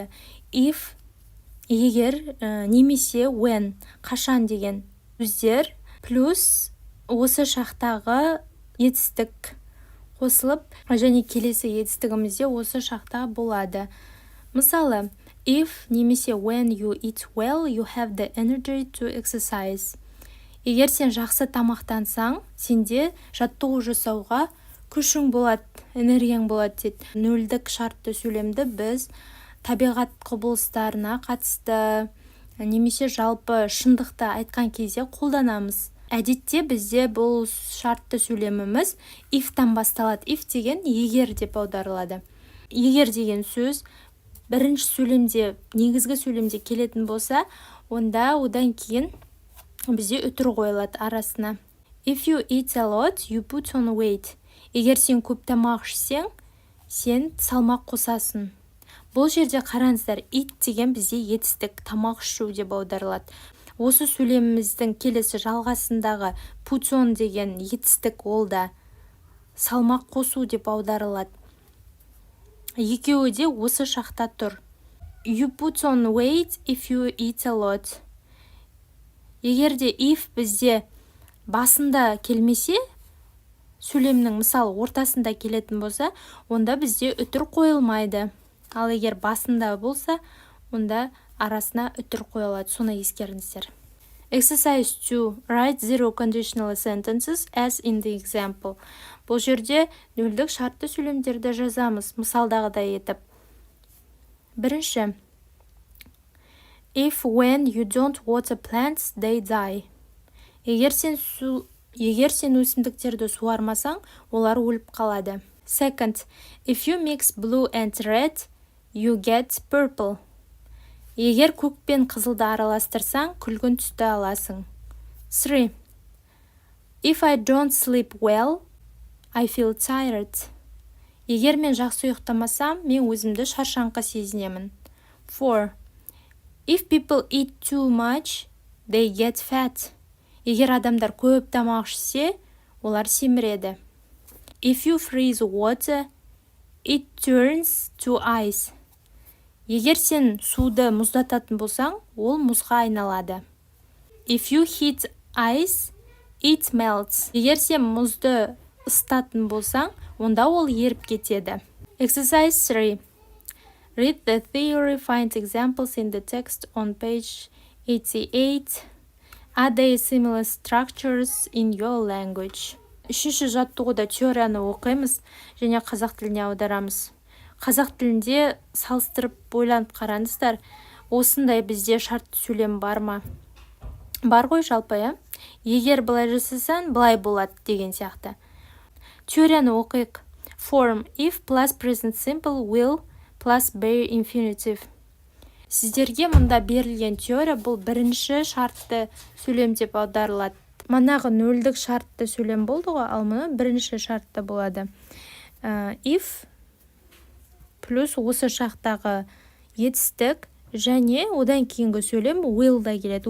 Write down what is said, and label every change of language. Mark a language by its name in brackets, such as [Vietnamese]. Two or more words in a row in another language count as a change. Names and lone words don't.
[Kazakh] If, егер, немесе when, қашан деген сөздер плюс осы шақтағы етістік қосылып, және келесі етістігімізде осы шақта болады. Мысалы, [English] if немесе when you eat well, you have the energy to exercise. [Kazakh] Егер сен жақсы тамақтансаң, сенде жаттығу жасауға күшің болады, энергияң болады дейді. Нөлдік шартты сөйлемді біз табиғат құбылыстарына қатысты, немесе жалпы шындықты айтқан кезде қолданамыз. Әдетте бізде бұл шартты сөйлеміміз if-тан басталады. If деген егер деп аударылады. Егер деген сөз бірінші сөйлемде, негізгі сөйлемде келетін болса, онда одан кейін бізде үтір қойылады арасына. [English] If you eat a lot, you put on weight. [Kazakh] Егер сен көп тамақ ішсең, сен салмақ қосасың. Бұл жерде қараңыздар, eat деген бізде етістік, тамақ ішу деп аударылады. Осы сөйлеміміздің келесі жалғасындағы [English] put on [Kazakh] деген етістік ол да салмақ қосу деп аударылады. Екеуі де осы шақта тұр. [English] You put on weight if you eat a lot. [Kazakh] Егерде if бізде басында келмесе, сөйлемнің мысалы ортасында келетін болса, онда бізде үтір қойылмайды. Ал егер басында болса, онда арасына үтір қойылады. Соны ескеріңіздер. Exercise 2. [English] Write zero conditional sentences as in the example. [Kazakh] Бұл жерде нөлдік шартты сөйлемдерді жазамыз, мысалдағыдай етіп. Бірінші. [English] If when you don't water plants, they die. [Kazakh] Егер сен өсімдіктерді суармасаң, олар өліп қалады. [English] Second. If you mix blue and red, you get purple. [Kazakh] Егер көк пен қызылды араластырсаң, күлгін түсті аласың. 3. [English] If I don't sleep well, I feel tired. [Kazakh] Егер мен жақсы ұйықтамасам, мен өзімді шаршаңқы сезінемін. 4. [English] If people eat too much, they get fat. [Kazakh] Егер адамдар көп тамақ ішсе, олар семіреді. [English] If you freeze water, it turns to ice. [Kazakh] Егер сен суды мұздататын болсаң, ол мұзға айналады. [English] If you heat ice, it melts. [Kazakh] Егер сен мұзды ысытатын болсаң, онда ол еріп кетеді. [English] Exercise 3. Read the theory, find examples in the text on page 88. Are there similar structures in your language? [Kazakh] Үшінші жаттығуда теорияны оқимыз және қазақ тіліне аударамыз. Қазақ тілінде салыстырып ойланып қараңыздар, осындай бізде шартты сөйлем бар ма? Бар ғой жалпы, егер былай жасасаң, былай болады деген сияқты. Теорияны оқиық. [English] Form if plus present simple will plus bare infinitive. [Kazakh] Сіздерге мұнда берілген теория бұл бірінші шартты сөйлем деп аударылады. Манағы нөлдік шартты сөйлем болды ғой, ал мұны бірінші шартты болады. If плюс осы шақтағы етістік және одан кейінгі сөйлем will да келеді.